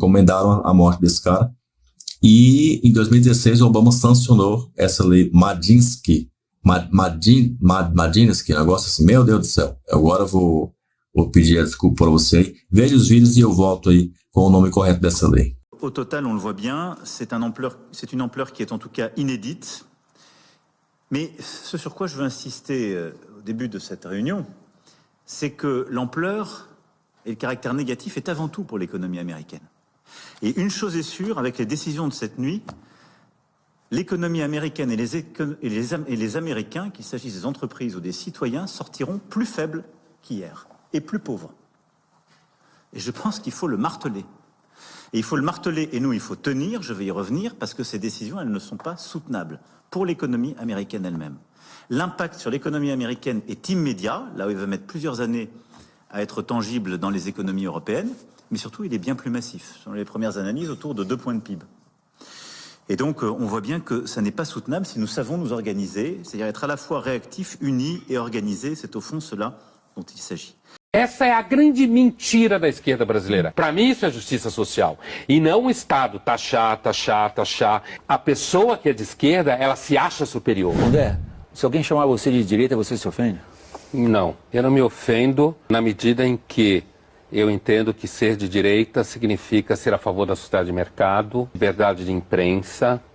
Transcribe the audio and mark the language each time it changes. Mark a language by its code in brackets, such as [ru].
[pt] Encomendaram a morte desse cara. E em 2016 o Obama sancionou essa lei Madinsky, Madinsky, negócio assim, meu Deus do céu. Agora eu vou pedir a desculpa para você aí. Veja os vídeos e eu volto aí com o nome correto dessa lei. [fr] Au total, on le voit bien, c'est une ampleur qui est en tout cas inédite. Mais ce sur quoi je veux insister au début de cette réunion, c'est que l'ampleur et le caractère négatif est avant tout pour l'économie américaine. Et une chose est sûre, avec les décisions de cette nuit, l'économie américaine et les Américains, qu'il s'agisse des entreprises ou des citoyens, sortiront plus faibles qu'hier et plus pauvres. Et je pense qu'il faut le marteler. Et il faut le marteler, et nous, il faut tenir, je vais y revenir, parce que ces décisions, elles ne sont pas soutenables pour l'économie américaine elle-même. L'impact sur l'économie américaine est immédiat, là où il va mettre plusieurs années à être tangible dans les économies européennes, mais surtout, il est bien plus massif. Selon les premières analyses, autour de 2 points de PIB. Et donc, on voit bien que ça n'est pas soutenable si nous savons nous organiser, c'est-à-dire être à la fois réactifs, unis et organisés. C'est au fond cela dont il s'agit. [pt] Essa é a grande mentira da esquerda brasileira. Para mim, isso é justiça social. E não o Estado taxar, taxar, taxar. A pessoa que é de esquerda, ela se acha superior. André, se alguém chamar você de direita, você se ofende? Não, eu não me ofendo na medida em que eu entendo que ser de direita significa ser a favor da sociedade de mercado, liberdade de imprensa.